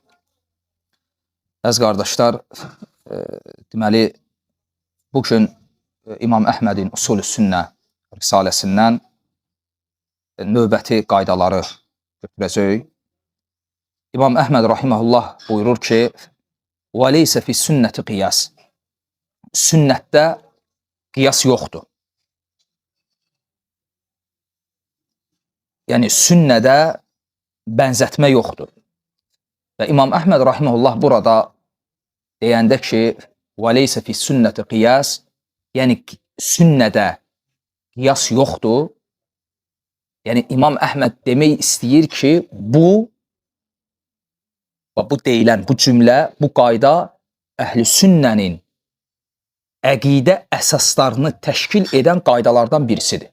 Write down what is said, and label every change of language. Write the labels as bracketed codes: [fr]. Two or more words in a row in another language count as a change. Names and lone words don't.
[az] Əziz qardaşlar, deməli, bugün İmam Əhmədin Usul-ü Sünnə risaləsindən növbəti qaydaları götürəcək. İmam Əhməd rahiməhullah buyurur ki, [ar] وَلَيْسَ فِي السنة قياس. [az] Sünnətdə qiyas yoxdur. Yəni, sünnədə bənzətmə yoxdur. Və İmam Əhməd rahiməhullah burada deyəndə ki, [ar] وَلَيْسَ فِي السنة قياس, [az] yəni sünnədə qiyas yoxdur. Yəni, İmam Əhməd demək istəyir ki, bu deyilən, bu cümlə, bu qayda əhl-i sünnənin əqidə əsaslarını təşkil edən qaydalardan birisidir.